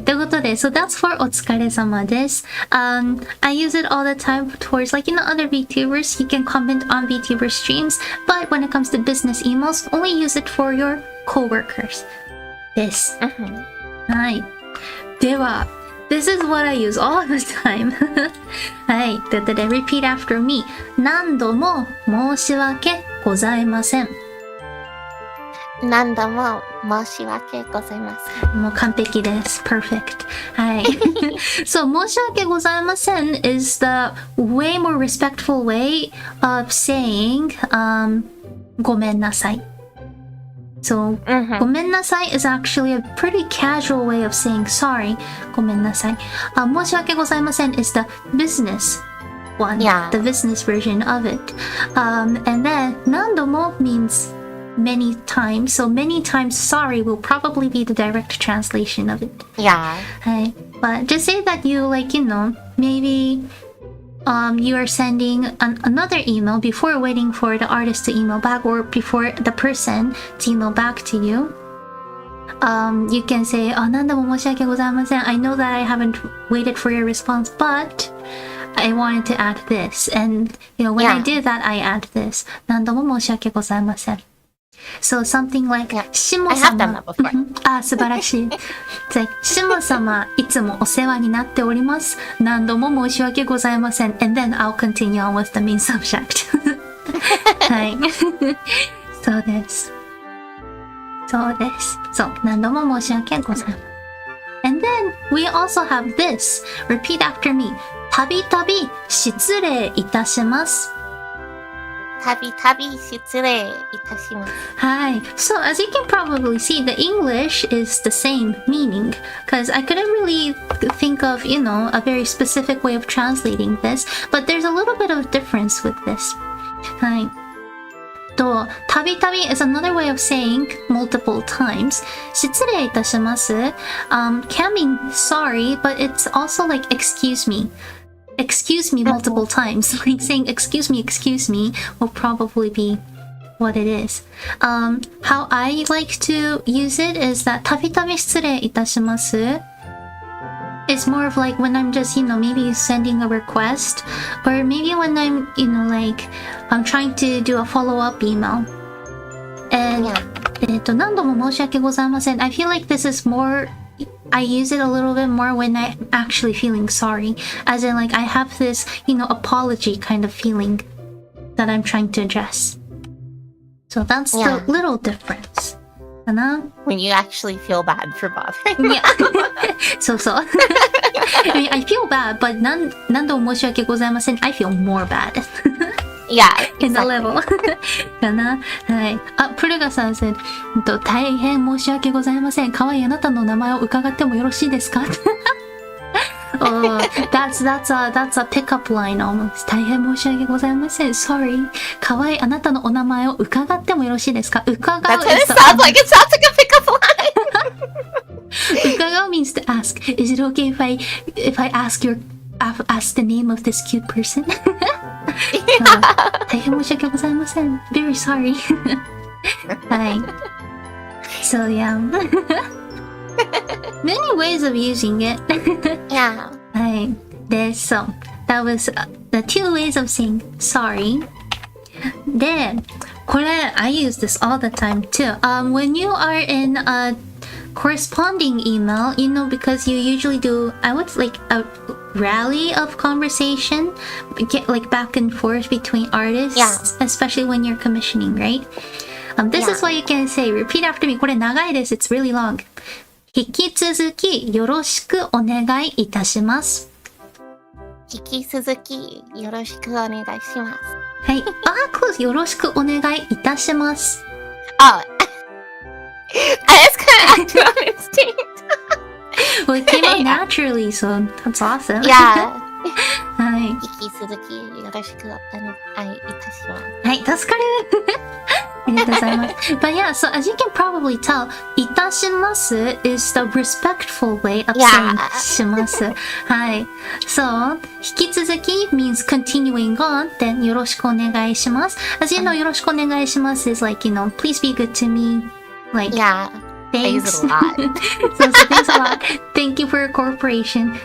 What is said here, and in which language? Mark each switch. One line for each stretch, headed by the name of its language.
Japanese: ということで、
English: so that's for
Japanese: お疲れ様です。
English: I use it all the time towards, like, you know, other VTubers. You can comment on VTuber streams, but when it comes to business emails, only use it for your coworkers.
Japanese: です。はい。では、
English: This is what I use all the time.
Japanese: はい。ということで、
English: repeat after me.
Japanese: 何度も申し訳ございません。何度も申し訳ございません。もう完璧です。
English: Perfect.
Japanese: はい。
English: So,
Japanese: 申し訳ございません
English: is the way more respectful way of saying,
Japanese: ごめんなさい。
English: So,
Japanese: ごめんなさい
English: is actually a pretty casual way of saying sorry.
Japanese: ごめんなさい。申し訳ございません
English: is the business one. Yeah. The business version of it. And then,
Japanese: 何度も
English: means many times. So, many times sorry will probably be the direct translation of it. Yeah.
Japanese: はい。
English: But just say that you, like, you know, maybe you are sending another email before waiting for the artist to email back or before the person to email back to you. You can say,
Japanese: 何度も申し訳ございません.
English: I know that I haven't waited for your response, but I wanted to add this. And, you know, when I did that, I add this.
Japanese: 何度も申し訳ございません.
English: So something like,
Japanese: しも
English: I さ have ま done that before.
Japanese: 素晴らしい。
English: It's like,
Japanese: しも様、いつもお世話になっております。何度も申し訳ございません。
English: And then I'll continue on with the main subject.
Japanese: はい。そうです。そうです。そう、何度も申し訳ございません。
English: And then we also have this. Repeat after me.
Japanese: たびたび失礼いたします。たびたび失礼いたします。
English: Hi. So as you can probably see, the English is the same meaning because I couldn't really think of, you know, a very specific way of translating this, but there's a little bit of difference with this. Hi.
Japanese: と、たびたび
English: is another way of saying multiple times.
Japanese: 失礼いたします
English: can mean sorry, but it's also like excuse me. excuse me multiple times. Like saying excuse me will probably be what it is. How I like to use it is that
Japanese: たびたび失礼いたします
English: It's more of like when I'm just, maybe sending a request, or maybe when I'm, like I'm trying to do a follow-up email.
Japanese: And 何度も申し訳ございません.
English: I feel like this is more, I use it a little bit more when I'm actually feeling sorry. As in, like, I have this, apology kind of feeling that I'm trying to address. So that's the little difference. When you actually feel bad for bothering. Yeah. So. I mean, I feel bad, but
Japanese: 何度も申し訳ございません.
English: I feel more bad. Yeah, exactly. In the level.
Japanese: かな。はい。プルガさん
English: said,
Japanese: 大変申し訳ございません。可愛いあなたの名前を伺ってもよろしいですか
English: Oh, that's a pickup line almost.
Japanese: 大変申し訳ございません.
English: Sorry.
Japanese: 可愛いあなたのお名前を伺ってもよろしいですか? 伺う
English: That's what it sounds like. It sounds like a pickup line.
Japanese: 伺う
English: means to ask. Is it okay if I ask the name of this cute person?
Japanese: 大変申し訳ございません.
English: Very sorry.
Japanese: はい。
English: So yeah. Many ways of using it. Yeah.
Japanese: はい。で、
English: so that was the two ways of saying sorry.
Japanese: で、これ
English: I use this all the time too. When you are in a corresponding email, because you usually do, I would like a rally of conversation, get like back and forth between artists, especially when you're commissioning, right? This is what you can say. Repeat after me.
Japanese: これ長いです。
English: It's really long.
Japanese: 引き続きよろしくお願いいたします。引き続きよろしくお願いします。はい。
English: close.
Japanese: よろしくお願いいたします。
English: Oh. I just kind of acted on instinct. Well, it came out naturally, so that's awesome. Yeah.
Japanese: はい。引き続きよろしくお願いいたします。はい、助かる。ありがとうございます。
English: But yeah, so as you can probably tell,
Japanese: いたします
English: is the respectful way of saying
Japanese: します。はい。
English: So,
Japanese: 引き続き
English: means continuing on, then
Japanese: よろしくお願いします。
English: As you know,
Japanese: よろしくお願いします
English: is like, please be good to me. Like, thanks. I use it a lot. so thanks a lot. Thank you for your cooperation.